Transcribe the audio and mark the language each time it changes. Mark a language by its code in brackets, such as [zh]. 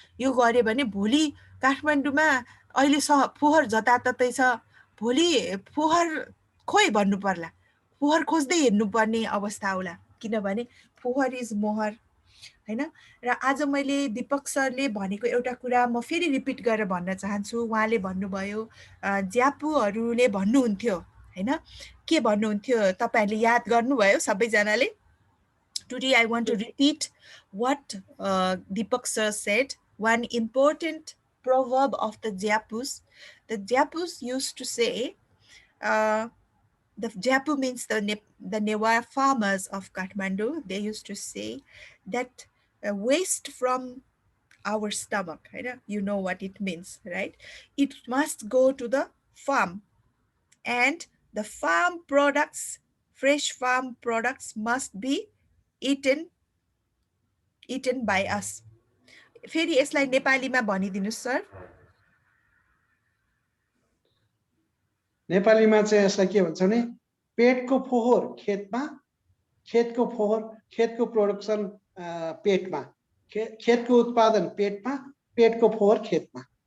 [ne] यो गऱ्यो भने भोलि काठमाडौँमा अहिले फोहोर जताततै छ, भोलि फोहोर खोइ भन्नु पर्ला, फोहोर खोज्दै हिँड्नुपर्ने अवस्था होला, किनभने फोहोर इज मोहर होइन। र आज मैले दिपक सरले भनेको एउटा कुरा म फेरि रिपिट गरेर भन्न चाहन्छु। उहाँले भन्नुभयो, ज्यापुहरूले भन्नुहुन्थ्यो होइन, के भन्नुहुन्थ्यो तपाईँहरूले याद गर्नुभयो सबैजनाले। [en] Today I want to repeat what Deepak sir said. One important proverb of the Japus. The Japus used to say, the Japu means the Newa farmers of Kathmandu. They used to say that waste from our stomach, right? You know what it means, right? It must go to the farm, and the farm products, fresh farm products must be eaten by us. [ne] फेरि यसलाई नेपालीमा भनिदिनुस् sir. नेपालीमा चाहिँ यसलाई के भन्छ भने पेटको फोहोर खेतमा, खेतको फोहोर, खेतको प्रोडक्सन पेटमा, खेतको उत्पादन पेटमा, पेटको फोहोर खेतमा।